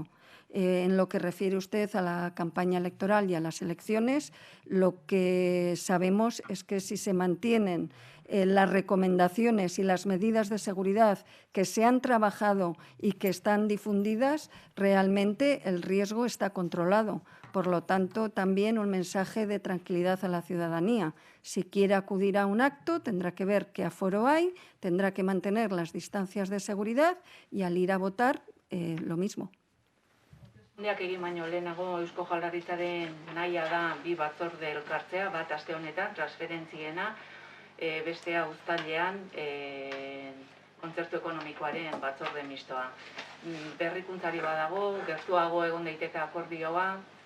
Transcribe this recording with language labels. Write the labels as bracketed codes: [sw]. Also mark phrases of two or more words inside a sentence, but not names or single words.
[es] En lo que refiere usted a la campaña electoral y a las elecciones, lo que sabemos es que si se mantienen las recomendaciones y las medidas de seguridad que se han trabajado y que están difundidas, realmente el riesgo está controlado. Por lo tanto, también un mensaje de tranquilidad a la ciudadanía. Si quiere acudir a un acto, tendrá que ver qué aforo hay, tendrá que mantener las distancias de seguridad y al ir a votar, lo mismo. [eu] Hauteskundeak egin baino lehenago Eusko Jaurlaritzaren nahia da bi batzorde elkartzea, bat aste honetan transferentziena, bestea uztailean kontzertu ekonomikoaren batzorde mistoa. Berrikuntzari badago, gertuago egon daiteke akordioa.